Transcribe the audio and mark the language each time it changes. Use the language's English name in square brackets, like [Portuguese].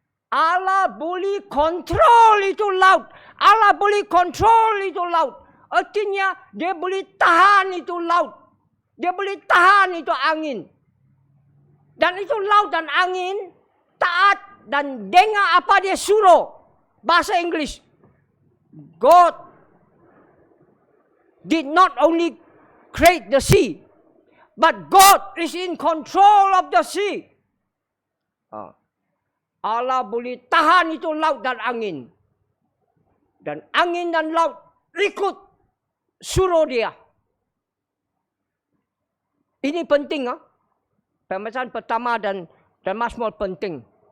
[Malay] Allah boleh kontrol itu laut. Allah boleh kontrol itu laut. Artinya dia boleh tahan itu laut. Dia boleh tahan itu angin. Dan itu laut dan angin taat dan dengar apa dia suruh. Bahasa Inggeris. [English] God did not only create the sea, but God is in control of the sea. [Malay] Allah boleh tahan itu laut dan angin. Dan angin dan laut ikut suruh Dia. Ini penting. Pembacaan pertama dan Mazmur penting.